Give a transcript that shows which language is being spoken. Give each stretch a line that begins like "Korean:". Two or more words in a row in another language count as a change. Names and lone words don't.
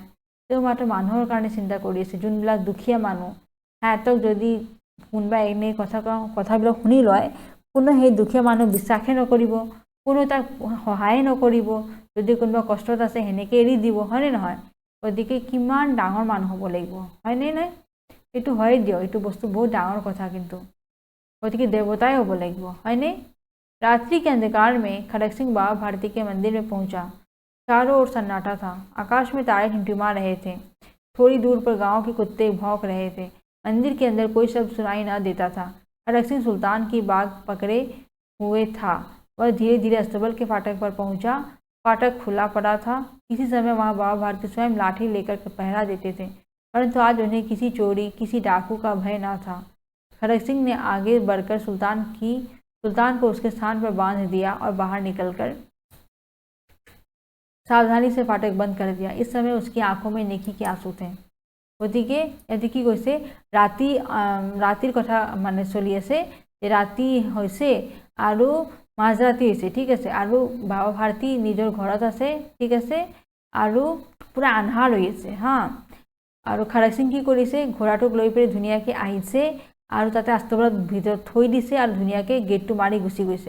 Assamese: তেওঁ মাত্ৰ মানুহৰ কাৰণে চিন্তা কৰি আছে, যোনবিলাক দুখীয়া মানুহ, সিহঁতক যদি কোনোবাই এনে কথাবিলাক শুনি লয়, কোনো সেই দুখীয়া মানুহ বিশ্বাসে নকৰিব, কোনো তাক সহায়ে নকৰিব, যদি কোনোবা কষ্টত আছে সেনেকৈ এৰি দিব, হয়নে নহয়? গতিকে কিমান ডাঙৰ মানুহ হ'ব লাগিব, হয়নে নাই? এইটো হয় দিয়ক, এইটো বস্তু বহুত ডাঙৰ কথা, কিন্তু গতিকে দেৱতাই হ'ব লাগিব, হয়নে?
Hindi: रात्रि के अंधकार में खड़क सिंह बाबा भारती के मंदिर में पहुंचा। चारों ओर सन्नाटा था, आकाश में तारे टिमटिमा रहे थे, थोड़ी दूर पर गांव के कुत्ते भौंक रहे थे, मंदिर के अंदर कोई शब्द सुनाई न देता था। खड़क सिंह सुल्तान की बाग पकड़े हुए था। वह धीरे धीरे अस्तबल के फाटक पर पहुंचा। फाटक खुला पड़ा था। किसी समय वहां बाबा भारती स्वयं लाठी लेकर पहरा देते थे, परंतु आज उन्हें किसी चोरी, किसी डाकू का भय न था। खड़क सिंह ने आगे बढ़कर सुल्तान को उसके स्थान पर बांध दिया और बाहर निकलकर सावधानी से फाटक बंद कर दिया। इस समय उसकी आंखों में नेकी के आंसू थे।
Assamese: গতিকে ইয়াতে কি কৈছে, ৰাতিৰ কথা মানে চলি আছে, যে ৰাতি হৈছে আৰু মাজৰাতি হৈছে, ঠিক আছে, আৰু বাবা ভাৰতী নিজৰ ঘৰত আছে, ঠিক আছে, আৰু পুৰা আন্ধাৰ হৈ আছে হা। আৰু খড়ক সিং কি কৰিছে, ঘোঁৰাটোক লৈ পেলাই ধুনীয়াকৈ আহিছে আৰু তাতে আস্তবলত ভিতৰত থৈ দিছে আৰু ধুনীয়াকৈ গেটটো মাৰি গুচি গৈছে।